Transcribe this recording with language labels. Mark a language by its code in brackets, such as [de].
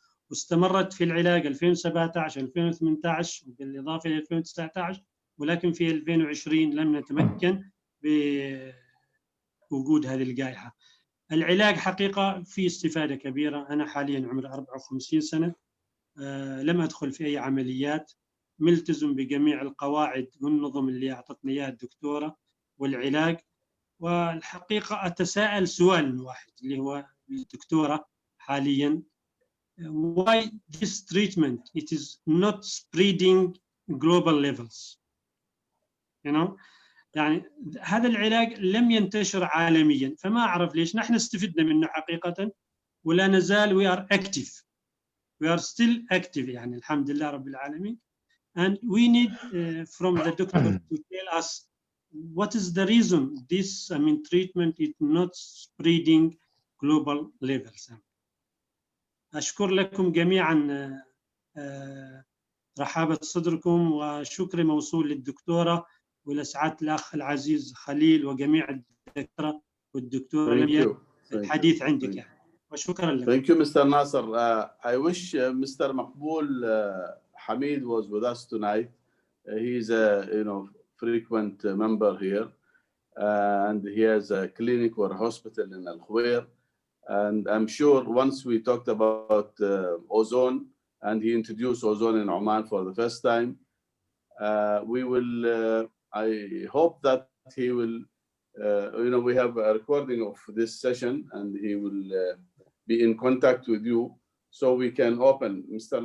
[ar] واستمرت في العلاج 2017 2018 بالإضافة إلى 2019، ولكن في 2020 لم نتمكن بوجود هذه الجائحة. العلاج حقيقة في استفادة كبيرة. أنا حاليا عمري 54 سنة، لم أدخل في أي عمليات، ملتزم بجميع القواعد والنظم اللي أعطتني إياها الدكتورة والعلاج. والحقيقة أتساءل سؤال واحد اللي هو الدكتورة حاليا: [en] why this treatment it is not spreading global levels, you know? [ar] يعني هذا العلاج لم ينتشر عالميا، فما أعرف ليش. نحن استفدنا منه حقيقة ولا نزال [en] we are still active [ar] يعني الحمد لله رب العالمين. [en] And we need from the doctor to tell us what is the reason this treatment is not spreading global levels. [ar] أشكر لكم جميعا رحابة صدركم، وشكري موصول للدكتورة ولسعادة الأخ العزيز خليل وجميع الدكاترة والدكتورة لميا. الحديث عندك يعني، وشكرا لكم. [en] Thank you, Mr. Nasser. I wish Mr. Maqbool Hamid was with us tonight. He is a frequent member here, and he has a clinic or hospital in Al Khwair. And I'm sure once we talked about ozone, and he introduced ozone in Oman for the first time, we will, I hope that he will, we have a recording of this session, and he will be in contact with you so we can open. Mr.